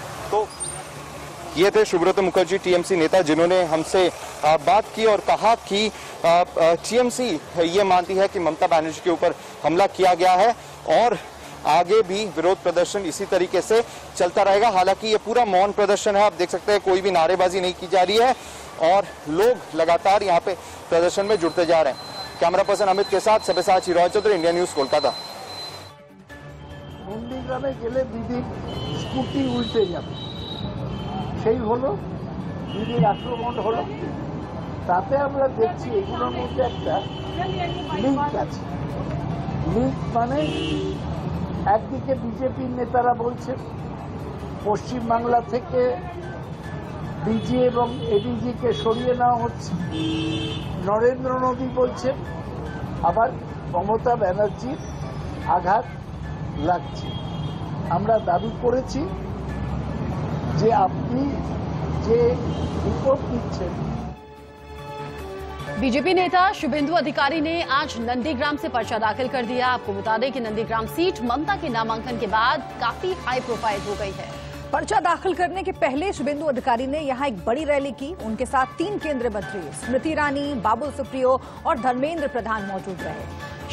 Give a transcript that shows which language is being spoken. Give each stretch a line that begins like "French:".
Hindi: तो ये थे सुब्रत मुखर्जी, टीएमसी नेता, जिन्होंने हमसे बात की और कहा कि टीएमसी ये मानती है कि ममता बनर्जी के ऊपर हमला किया गया है और आगे भी विरोध प्रदर्शन इसी तरीके से चलता रहेगा। हालांकि ये पूरा मौन प्रदर्शन है, आप देख सकते हैं कोई भी नारेबाजी नहीं की जा रही है और लोग लगातार यहाँ पे प्रदर्शन में जुड़ते जा रहे हैं। कैमरा पर्सन अमित के साथ सब्यसाची रॉय चौधरी, इंडिया न्यूज, कोलकाता।
Bangla: নন্দীগ্রামে গেলে দিদির স্কুটি উল্টে যাবে, সেই হলো দিদির আক্রমণ হলো। তাতে আমরা দেখছি এগুলোর মধ্যে একটা লিঙ্ক আছে। লিঙ্ক মানে একদিকে বিজেপির নেতারা বলছেন পশ্চিমবাংলা থেকে ডিজি এবং এডিজিকে সরিয়ে নেওয়া হচ্ছে, নরেন্দ্র মোদী বলছেন, আবার মমতা ব্যানার্জির আঘাত লাগছে। আমরা দাবি করেছি যে আপনি যে রিপোর্ট দিচ্ছেন।
Hindi: बीजेपी नेता शुभेंदु अधिकारी ने आज नंदीग्राम से पर्चा दाखिल कर दिया। आपको बता दें कि नंदीग्राम सीट ममता के नामांकन के बाद काफी हाई प्रोफाइल हो गई है। पर्चा दाखिल करने के पहले शुभेंदु अधिकारी ने यहां एक बड़ी रैली की। उनके साथ 3 केंद्रीय मंत्री स्मृति ईरानी, बाबुल सुप्रियो और धर्मेंद्र प्रधान मौजूद रहे।